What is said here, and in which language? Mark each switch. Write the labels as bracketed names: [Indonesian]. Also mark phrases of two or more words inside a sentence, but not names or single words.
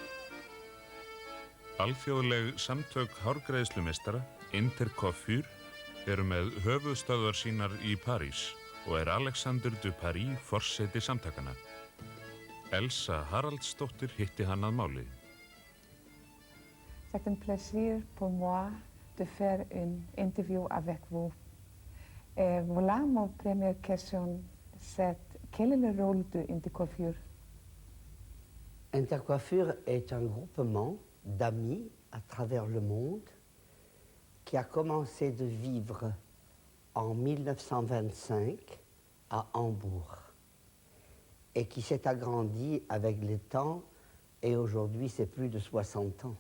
[Icelandic] Alþjóðleg samtök hárgreiðslumeistara, Intercoiffure, eru með höfuðstöðvar sínar í París og Alexander Duparis forseti samtakana. Elsa Haraldsdóttir hitti hann að máli. [French] C'est un plaisir pour moi de faire une interview avec vous. Et voilà, mon première question, c'est quel est le rôle de Intercoiffure? Intercoiffure est un groupement d'amis à travers le monde qui a commencé de vivre en 1925 à Hambourg et qui s'est agrandi avec le temps et aujourd'hui c'est plus de 60 ans.